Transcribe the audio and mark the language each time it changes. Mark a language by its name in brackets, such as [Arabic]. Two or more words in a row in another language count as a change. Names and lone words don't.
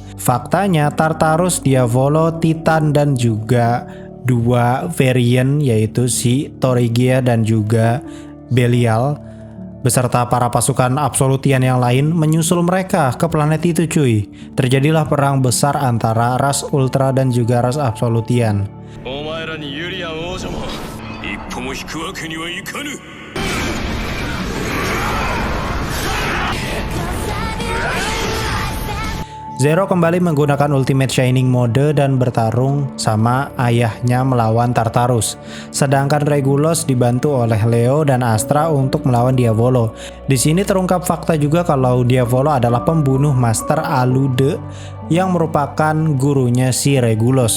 [Indonesian] Faktanya Tartarus, Diavolo, Titan dan juga 2 variant, yaitu si Toregia dan juga Belial beserta para pasukan Absolutian yang lain menyusul mereka ke planet itu cuy. Terjadilah perang besar antara ras Ultra dan juga ras Absolutian. [Japanese] お前らにユリアン王女も一歩も引くわけにはいかぬ。 [Indonesian] Zero kembali menggunakan Ultimate Shining Mode dan bertarung sama ayahnya melawan Tartarus. Sedangkan Regulus dibantu oleh Leo dan Astra untuk melawan Diavolo. Di sini terungkap fakta juga kalau Diavolo adalah pembunuh Master Alude yang merupakan gurunya si Regulus.